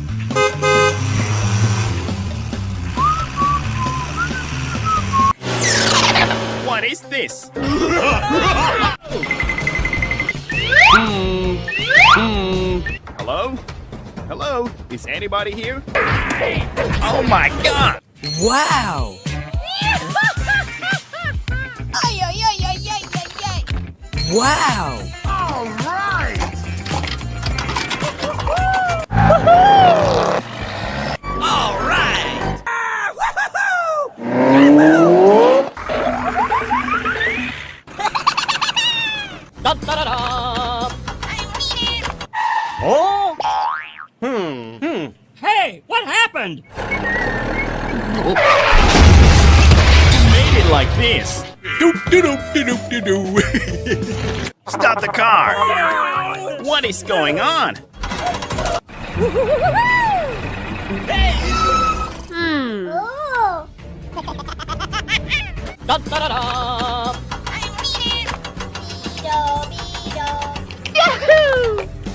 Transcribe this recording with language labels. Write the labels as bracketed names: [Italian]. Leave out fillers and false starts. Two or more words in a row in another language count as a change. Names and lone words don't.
[English] What is this? Hello? Hello? Is anybody here? Oh my god! Wow! Ay, ay, ay, ay, ay, ay, ay. Wow! all right. Dun, dun, dun, dun. Oh! Hey, what happened? Made it like this. Stop the car! What is going on? Oh. Dun, dun, dun, dun. Yahoo!